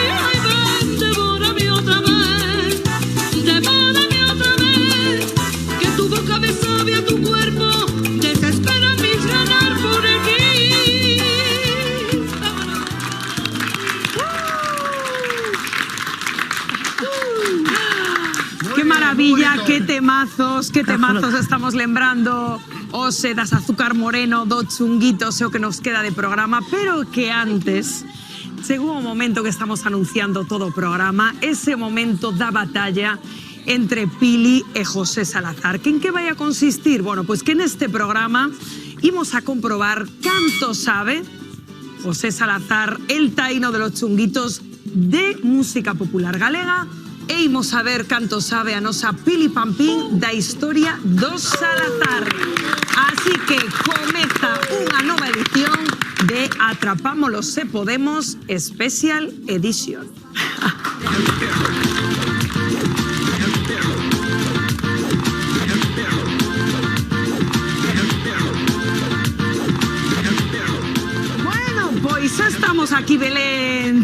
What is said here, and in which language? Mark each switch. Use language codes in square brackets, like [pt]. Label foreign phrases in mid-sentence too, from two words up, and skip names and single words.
[es] Ay, ven, devórame otra vez, devórame otra vez. Que tu boca me sabe a tu cuerpo, desespera mis ganas por aquí. [gl] Qué maravilla, qué temazos estamos lembrando hoxe das Azúcar Moreno, do chunguito, o que nos queda de programa, pero que antes chegou o momento que estamos anunciando todo o programa, ese momento da batalla entre Pili e José Salazar. Que en que vai a consistir? Bueno, pois que neste programa imos a comprobar canto sabe José Salazar, [es] el taíno de los chunguitos [gl] de música popular galega, e imos a ver canto sabe a nosa Pili Pampín da historia dos Salazar. Así que comeza unha nova edición de Atrapámolo se podemos, [en] Special Edition. [gl] Pois estamos aquí, Belén.